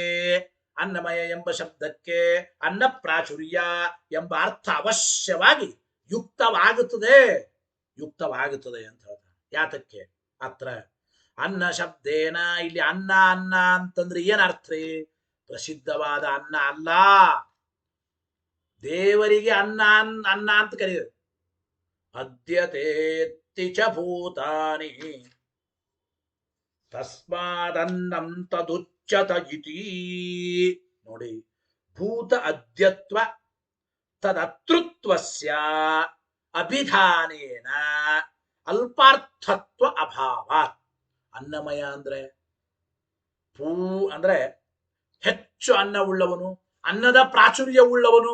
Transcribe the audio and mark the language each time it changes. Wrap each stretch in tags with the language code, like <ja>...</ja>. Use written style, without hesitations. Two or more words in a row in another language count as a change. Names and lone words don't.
<kn>ಅನ್ನಮಯ ಎಂಬ ಶಬ್ದಕ್ಕೆ ಅನ್ನ ಪ್ರಾಚುರ್ಯ ಎಂಬ ಅರ್ಥ ಅವಶ್ಯವಾಗಿ ಯುಕ್ತವಾಗುತ್ತದೆ, ಯುಕ್ತವಾಗುತ್ತದೆ ಅಂತ ಹೇಳ್ತಾರೆ. ಯಾತಕ್ಕೆ?</kn> <sa>ಅತ್ರ ಅನ್ನ ಶಬ್ದೇನ,</sa> <kn>ಇಲ್ಲಿ ಅನ್ನ ಅನ್ನ ಅಂತಂದ್ರೆ ಏನ್ ಅರ್ಥ ರೀ? ಪ್ರಸಿದ್ಧವಾದ ಅನ್ನ ಅಲ್ಲ. ದೇವರಿಗೆ ಅನ್ನ ಅನ್ನ ಅಂತ ಕರೆಯೋದು.</kn> <sa>ಅದ್ಯತೇತ್ತಿ ಚ ಭೂತಾನಿ ತಸ್ಮಾದನ್ನಂ ತದುಚ್ಯತ ಇತಿ. ನೋಡಿ, ಭೂತ ಅದ್ಯತ್ವ ತದತೃತ್ವಸ್ಯ ಅಭಿಧಾನೇನ ಅಲ್ಪಾರ್ಥತ್ವ ಅಭಾವ.</sa> <kn>ಅನ್ನಮಯ ಅಂದ್ರೆ ಪೂ ಅಂದ್ರೆ ಹೆಚ್ಚು ಅನ್ನವುಳ್ಳವನು, ಅನ್ನದ ಪ್ರಾಚುರ್ಯವುಳ್ಳವನು.</kn>